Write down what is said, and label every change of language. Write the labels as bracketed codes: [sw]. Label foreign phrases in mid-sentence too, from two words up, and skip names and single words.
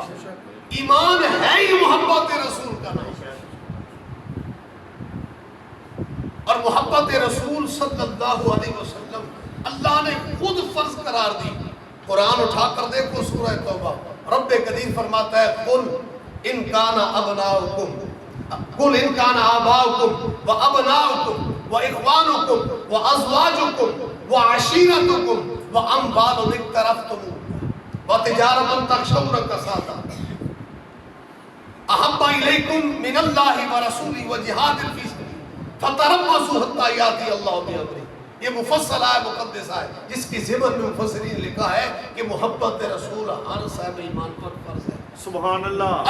[ur] ایمان ہے ہی محبت رسول کا نام، اور محبت رسول [ar] صلی اللہ علیہ وسلم [ur] اللہ نے خود فرض قرار دی۔ قرآن اٹھا کر دیکھو سورہ توبہ، رب قدیر فرماتا ہے [ar] قل ان کان ابناؤکم، قل ان کان آباؤکم و ابناؤکم و اخوانکم و ازواجکم و عشیرتکم و اموال اقترفتموها و تجارت تخشون کسادها احب الیکم من اللہ و رسولہ و جہاد فی سبیلہ فتربصوا حتی یاتی اللہ بامرہ۔ [ur] یہ مفصل ہے، مقدس ہے، جس کی ضمن میں مفسرین نے لکھا ہے کہ محبت رسول ہر صاحب ایمان پر فرض ہے۔ [ar] سبحان اللہ۔